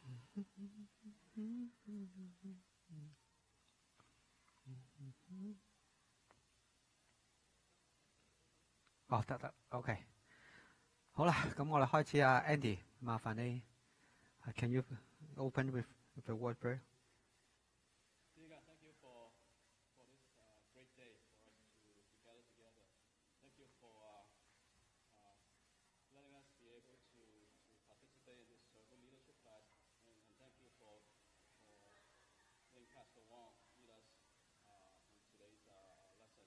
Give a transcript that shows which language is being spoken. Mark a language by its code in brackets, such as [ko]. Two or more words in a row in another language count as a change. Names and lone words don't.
[yue] 哦，得，OK，好啦，咁我哋開始啊，Andy，麻煩你 ， [en] Can you open with the word prayer? Dear God, thank you for this great day for us to gather together. Thank you for letting us be able to participate in this servant leadership class, and thank you for letting Pastor Wong lead us in today's lesson.